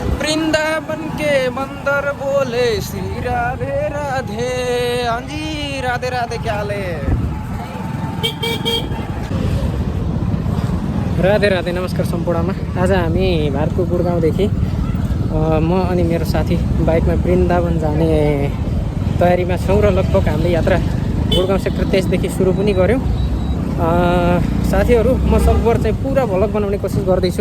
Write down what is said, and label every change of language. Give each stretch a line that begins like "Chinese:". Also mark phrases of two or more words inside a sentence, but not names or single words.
Hindi: वृंदावन के मंदिर बोले श्री राधे राधे। हाँ जी, राधे राधे, क्या हाल है? राधे राधे,
Nepali: नमस्कार सम्पूर्णमा। आज हामी भारतको गुडगाउँदेखि म अनि मेरो साथी बाइकमा वृन्दावन जाने तयारीमा छौँ र लगभग हामीले यात्रा गुडगाउँ सेक्टर 23 देखि सुरु पनि गऱ्यौँ। साथीहरू, म सकभर चाहिँ पुरा भ्लग बनाउने कोसिस गर्दैछु।